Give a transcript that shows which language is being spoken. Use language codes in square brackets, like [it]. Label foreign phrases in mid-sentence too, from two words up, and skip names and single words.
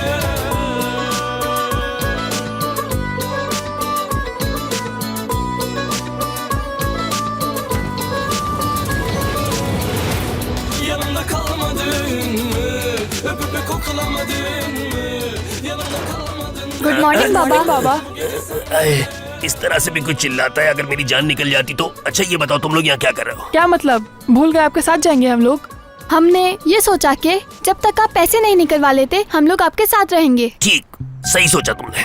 [tr] Yanımda kalmadın mı? Öpüp öpüp koklamadın mı? Yanımda kalmadın. [en] good morning बाबा। [hi] इस तरह से भी कोई चिल्लाता है, अगर मेरी जान निकल जाती तो। अच्छा ये बताओ तुम लोग यहाँ क्या कर रहे हो? क्या मतलब, भूल गए आपके साथ जाएंगे हम लोग? हमने ये सोचा कि जब तक आप पैसे नहीं निकलवा लेते हम लोग आपके साथ रहेंगे। ठीक, सही सोचा तुमने।